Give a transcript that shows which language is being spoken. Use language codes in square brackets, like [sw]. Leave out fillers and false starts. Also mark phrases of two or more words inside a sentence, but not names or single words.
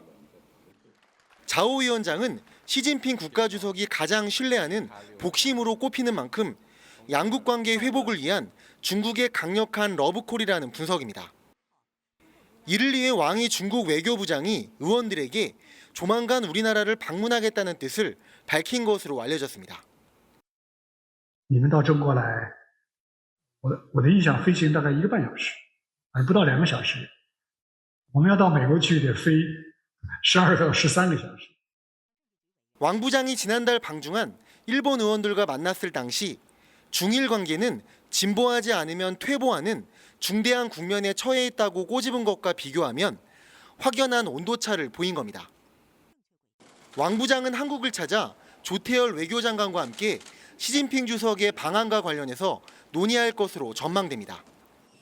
[ko] 자오 위원장은 시진핑 국가주석이 가장 신뢰하는 복심으로 꼽히는 만큼 양국 관계 회복을 위한 중국의 강력한 러브콜이라는 분석입니다. 이를 위해 왕이 중국 외교부장이 의원들에게 조만간 우리나라를 방문하겠다는 뜻을 밝힌 것으로 알려졌습니다. [zh] 你们到中国来，我的印象飞行大概1个半小时，不到2个小时。我们要到美国去得飞12到13个小时。 [ko] 왕 부장이 지난달 방중한 일본 의원들과 만났을 당시 중일 관계는 진보하지 않으면 퇴보하는 중대한 국면에 처해 있다고 꼬집은 것과 비교하면 확연한 온도차를 보인 겁니다. 왕 부장은 한국을 찾아 조태열 외교장관과 함께 시진핑 주석의 방한과 관련해서 논의할 것으로 전망됩니다.